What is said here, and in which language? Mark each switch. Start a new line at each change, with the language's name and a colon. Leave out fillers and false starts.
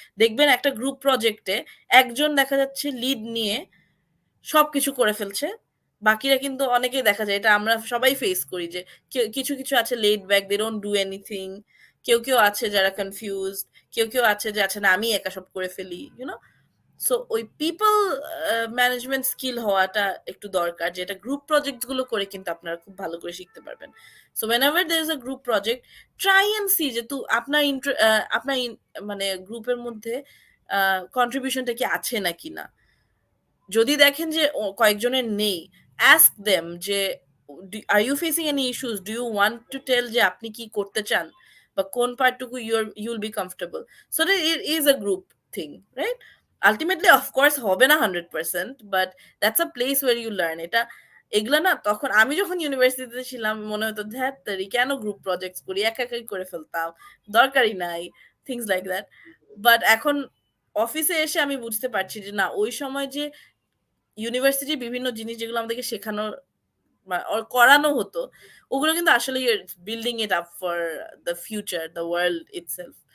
Bangla: দেখবেন একটা গ্রুপ প্রজেক্টে একজন দেখা যাচ্ছে লিড নিয়ে সবকিছু করে ফেলছে, বাকিরা কিন্তু অনেকেই দেখা যায়, এটা আমরা সবাই ফেস করি যে কিছু কিছু আছে lead back,
English: They don't do anything.
Bangla: কেউ কেউ আছে যারা কনফিউজড, কেউ কেউ আছে যে আচ্ছা না আমি একা সব করে ফেলি, ইউনো। সো ওই পিপল ম্যানেজমেন্ট স্কিল হওয়াটা একটু দরকার, যেটা গ্রুপ প্রজেক্ট গুলো করে কিন্তু আপনারা খুব ভালো করে শিখতে পারবেন।
English: so whenever there is a group project, try and see যে
Bangla: আপনার মানে গ্রুপের মধ্যে কন্ট্রিবিউশনটা কি আছে নাকি না। যদি দেখেন যে কয়েকজনের নেই, ask them যে
English: are you facing any issues, do you want to tell
Bangla: যে আপনি কি করতে চান বা কোন পার্টটুকু you'll be comfortable,
English: so that it is a group thing,
Bangla: right?
English: Ultimately of course
Bangla: হবে না
English: 100%, but that's a place where you learn এটা।
Bangla: এগুলা না তখন আমি যখন ইউনিভার্সিটিতে ছিলাম মনে হতো ধ্যাত তেরি কেন গ্রুপ প্রজেক্টস করি, একা একাই করে ফেলতাম, দরকারই নাই,
English: Things like that.
Bangla: বাট এখন অফিসে এসে আমি বুঝতে পারছি যে না, ওই সময় যে ইউনিভার্সিটির বিভিন্ন জিনিস যেগুলো আমাদেরকে শেখানো করানো হতো, ওগুলো কিন্তু আসলে
English: Building it up for the future, the world itself.